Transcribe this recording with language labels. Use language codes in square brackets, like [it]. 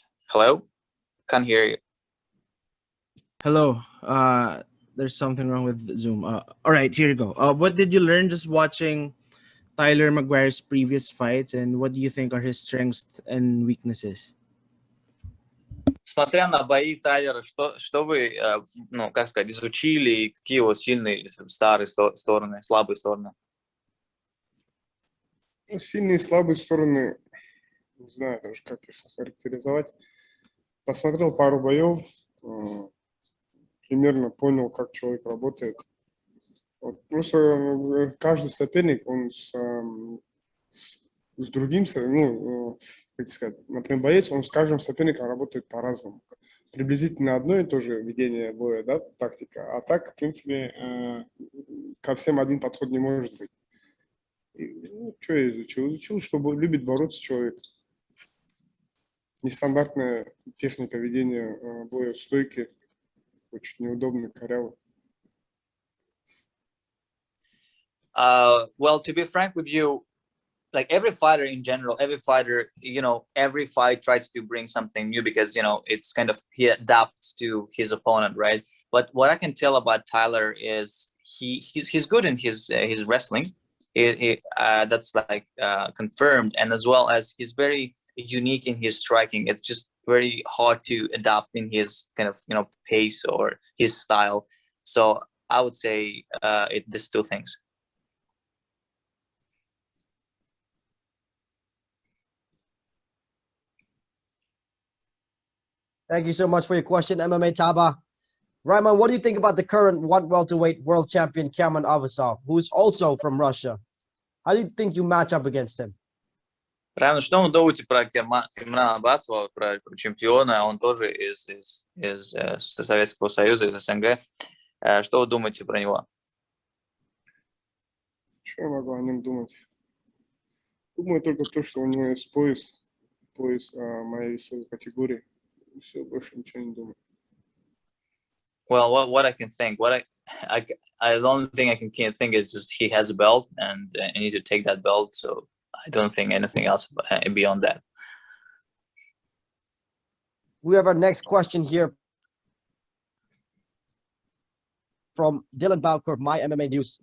[en] Hello? Can't hear you. Hello. There's something wrong with Zoom. All right, here you go. What did you learn just watching Tyler McGuire's previous fights, and what do you think are his strengths and weaknesses? [ru] Смотря на бои Тайлера, что вы, ну, как сказать, изучили, и какие его сильные, старые стороны, слабые стороны? Сильные и слабые стороны, не знаю даже, как их охарактеризовать. Посмотрел пару боев, примерно понял, как человек работает. Вот, просто каждый соперник, он с другим, ну, как сказать, например, боец, он с каждым соперником работает по-разному. Приблизительно одно и то же ведение боя, да, тактика. А так, в принципе, ко всем один подход не может быть. И, ну, что я изучил? Изучил, что любит бороться человек. Нестандартная техника ведения боя, стойки, очень неудобный, корявый. [en] Well, to be frank with you, like every fighter in general, every fighter, you know, every fight tries to bring something new because, you know, it's kind of, he adapts to his opponent, right? But what I can tell about Tyler is he's good in his wrestling. That's like confirmed, and as well as he's very unique in his striking. It's just very hard to adapt in his kind of, you know, pace or his style. So I would say these two things. Thank you so much for your question, MMA Taba. Raimond, what do you think about the current one welterweight world champion Cameron Avasov, who's also from Russia? How do you think you match up against him? [ru] Раймонд, что вы думаете про Камрана Абасова, про чемпиона? Он тоже из Советского Союза, из СНГ. Что вы думаете про него? Что я могу о нем думать? Думаю только то, что у него есть пояс моей весовой категории. И все, больше ничего не думаю. [en] Well, what I can think, the only thing I can think is just he has a belt, and I need to take that belt. So I don't think anything else beyond that. We have our next question here from Dylan Bowker, My MMA News.